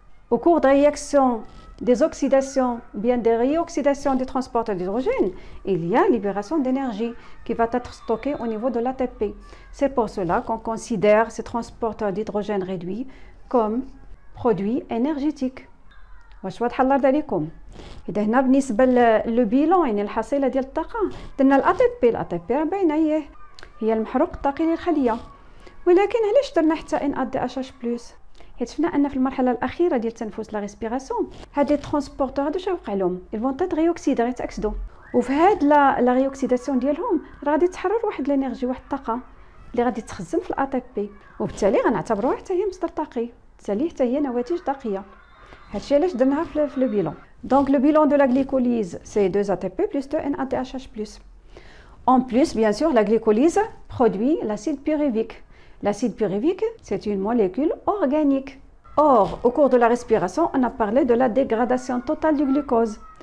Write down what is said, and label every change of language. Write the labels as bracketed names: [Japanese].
[French] Au cours de réaction des oxydations, bien des réoxydations des transporteurs d'hydrogène, il y a libération d'énergie qui va être stockée au niveau de l'ATP. C'est pour cela qu'on considère ces transporteurs d'hydrogène réduits comme produits énergétiques. [Arabic] واش واضحه الارض عليكم؟ اذا هنا بالنسبه للبيلون يعني الحصيله ديال الطاقه درنا الاي تي بي باينه هي المحروق الطاقي للخليه، ولكن علاش درنا حتى NADH+؟ حيت شفنا ان في المرحله الاخيره ديال التنفس لا ريسبيراسيون هاد لي ترونسبورتور هادو شنو وقع لهم؟ [French] ils vont être réoxydés [Arabic] غيتاكسدوا، وفي هاد لا ريوكسيداسيون ديالهم غادي يتحرر واحد الانرجي، واحد الطاقه اللي غادي تخزن في الاي تي بي، وبالتالي غنعتبروها حتى هي مصدر طاقي، بالتالي حتى هي نواتج طاقيه. هادشي علاش درناها في لو بيلون. [French] Donc le bilan de la glycolyse, c'est 2 ATP plus 2 NADH+. En plus, bien sûr, la glycolyse produit l'acide pyruvique. L'acide pyruvique, c'est une molécule organique. Or, au cours de la respiration, on a parlé de la dégradation totale du glucose.